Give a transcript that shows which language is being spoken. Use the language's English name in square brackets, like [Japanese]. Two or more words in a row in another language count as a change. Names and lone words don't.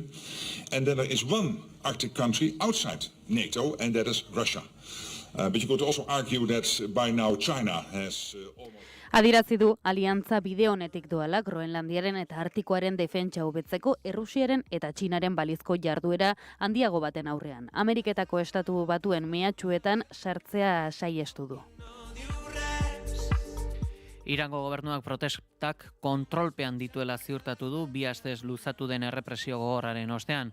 [English] And then there is 1 Arctic country outside NATO, and that is Russia. But you could also argue that by now China has almost... [Basque] Adierazi du aliantza bide honetik doala Groenlandiaren eta Artikoaren defentsa hobetzeko Errusiaren eta Txinaren balizko jarduera handiago baten aurrean. Ameriketako estatu batuen mehatxuetan sartzea saiestu du. Irango gobernuak protestak kontrolpean dituela ziurtatu du 2 astez luzatu den errepresio gogorraren ostean.